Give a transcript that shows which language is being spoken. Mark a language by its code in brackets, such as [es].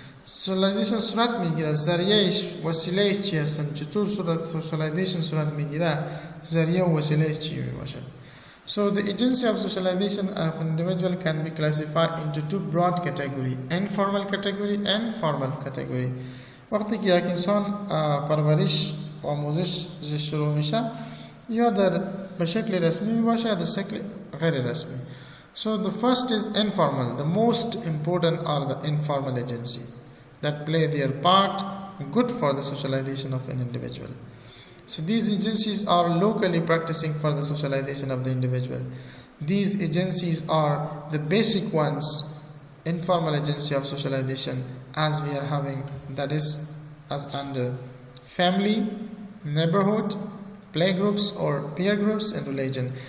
[fa] Socialization صورت میگیره، ذریعهش وسیلهش چی هستن؟ چطور socialization صورت میگیره؟ ذریعه و وسیلهش چی میباشد؟ [en] So the agency of socialization of an individual can be classified into two broad categories: informal category and formal category. [fa] وقتی که یک انسان پرورش و آموزش شروع میشه یا در به شکل رسمی میباشه یا در شکل غیر رسمی. [en] So the first is informal. The most important are the informal agency that play their part good for the socialization of an individual. So these agencies are locally practicing for the socialization of the individual. These agencies are the basic ones, informal agency of socialization as we are having, that is as under family, neighborhood, playgroups or peer groups and religion.